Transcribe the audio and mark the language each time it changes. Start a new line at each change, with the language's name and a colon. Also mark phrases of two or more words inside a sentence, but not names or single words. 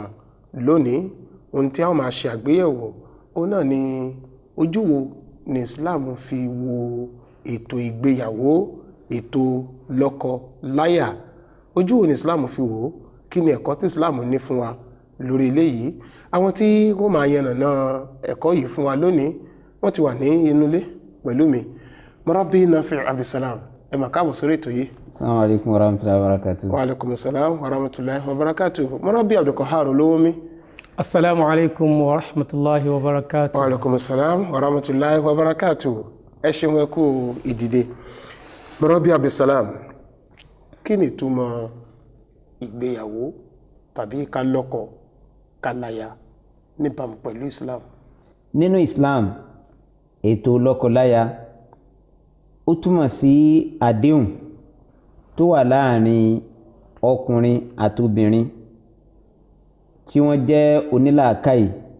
Yoruba: Lónìí ohun tí a ó máa ṣe àgbéyẹ̀wò òun náà ni ojú wo ni Islam fi wo ètò ìgbéyàwó, ètò lọ́kọ láyà. Ojú wo ni Islam fi wò ó? Kí ni ẹ̀kọ́ tí Islam ní fún wa lórí eléyìí? Àwọn tí wọ́n máa yànnàná ẹ̀kọ́ yìí fún wa lónìí wọ́n ti wà ní inú ilé pẹ̀lú mi. Murabi Nafi' Abdulsalam, ẹ máa káàbọ̀ sórí ètò yìí.
Arabic: السلام عليكم ورحمة الله وبركاته. وعليكم السلام ورحمة الله وبركاته. Murabi Abdulqahar Olówómi. السلام عليكم ورحمة الله وبركاته. وعليكم السلام ورحمة الله وبركاته.
Yoruba: Ẹ ṣeun ẹ kú ìdìde. Murabi Abdulsalam, kí ni ìtumọ̀ ìgbéyàwó tàbí ká lọ́kọ ká láya níbàámu pẹ̀lú Islam? Nínú Islam, ètò lọ́kọláya ó túmọ̀ sí àdéhùn tó wà láàrin ọkùnrin àti obìnrin tí wọ́n jẹ́ onílàákàyè,